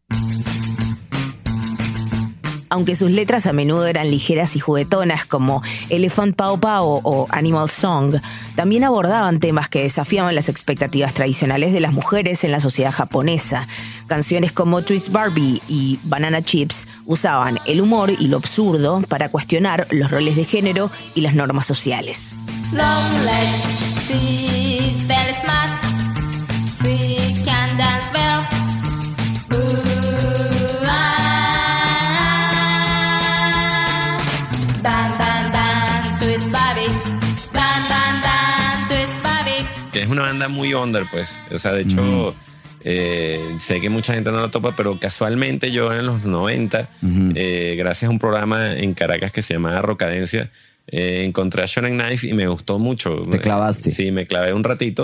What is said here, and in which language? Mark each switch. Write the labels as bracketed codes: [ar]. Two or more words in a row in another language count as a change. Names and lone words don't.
[es] Aunque sus letras a menudo eran ligeras y juguetonas como Elephant Pow Pow o Animal Song, también abordaban temas que desafiaban las expectativas tradicionales de las mujeres en la sociedad japonesa. Canciones como Twist Barbie y Banana Chips usaban el humor y lo absurdo para cuestionar los roles de género y las normas sociales. [en] Long legs, she's very smart. She can dance well. Ooh, ah. Dan, dan, dan, twist Barbie. Dan, dan, dan, twist Barbie. [es] Que es una banda muy under, pues. O sea, de hecho, sé que mucha gente no la topa, pero casualmente yo en los 90, gracias a un programa en Caracas que se llamaba Rocadencia, encontré a Shonen Knife y me gustó mucho. ¿Te clavaste? Sí, me clavé un ratito.